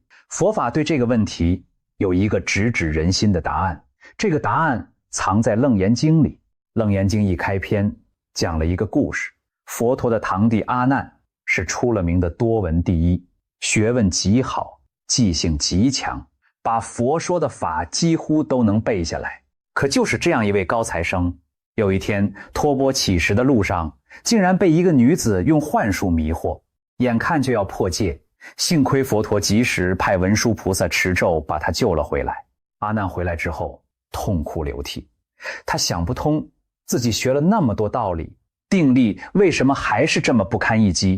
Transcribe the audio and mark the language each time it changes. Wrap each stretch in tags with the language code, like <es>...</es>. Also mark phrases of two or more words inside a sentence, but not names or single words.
<zh>佛法對這個問題有一個直指人心的答案，這個答案藏在《楞嚴經》裡。《楞嚴經》一開篇講了一個故事，佛陀的堂弟阿難是出了名的多聞第一，學問極好，記性極強，把佛說的法幾乎都能背下來。可就是這樣一位高材生，有一天托缽乞食的路上，竟然被一個女子用幻術迷惑，眼看就要破戒，幸虧佛陀及時派文殊菩薩持咒把他救了回来。阿難回來之後痛哭流涕，他想不通自己學了那麼多道理，定力為什麼還是這麼不堪一擊。</zh>